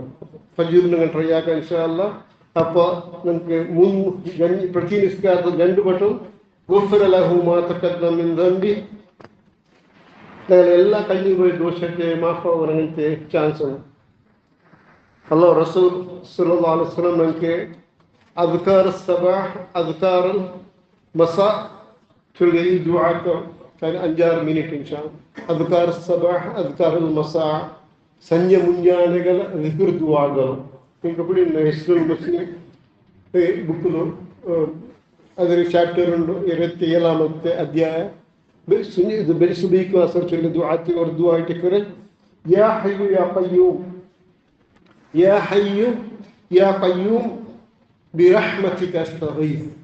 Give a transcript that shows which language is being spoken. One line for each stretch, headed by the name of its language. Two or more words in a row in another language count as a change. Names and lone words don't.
Malayalam: ഫജ്റിൽ നിങ്ങൾ ട്രൈ ആക്കാം
Arabic: إن شاء الله.
Malayalam: അപ്പോൾ നിങ്ങൾക്ക് പ്രതി നിസ്കാരത്തിൽ രണ്ട് വട്ടം
Arabic: غفر له ما تقدم من ذنبه,
Malayalam: എല്ലാ കഴിഞ്ഞു പോയി ദോഷത്തെ മാഫാവാൻ അങ്ങനത്തെ ചാൻസ് ഉണ്ട്. അല്ലാഹു റസൂൽ
Arabic: صلى الله عليه وسلم
Malayalam: നമുക്ക്
Arabic: أذكار صباح أذكار مساء
Malayalam: ചൊല്ലി ദുആക്ക് 5-6 മിനിറ്റ്
Arabic: إن شاء الله. أذكار صباح أذكار مساء
Kannada: ಸಂಜೆ ಮುಂಜಾನೆಗಳ ಜಿಕ್ರ್ ದುಆಗಳು
Malayalam: നിങ്ങൾക്ക് പിടി ഹിസ്ബുൽ മുസ്ലിം ബുക്കിലും അതിൽ ചാപ്റ്റർ ഉണ്ട്. 27ാമത്തെ അധ്യായം ഇത് ബെൽസുബീക്ക് അസർ ചൊല്ലി ദുആത്തി ഒരു ദുആ ഇട്ടിക്കറെ
Arabic: يا حي يا قيوم يا حي يا قيوم برحمتك أستغيث.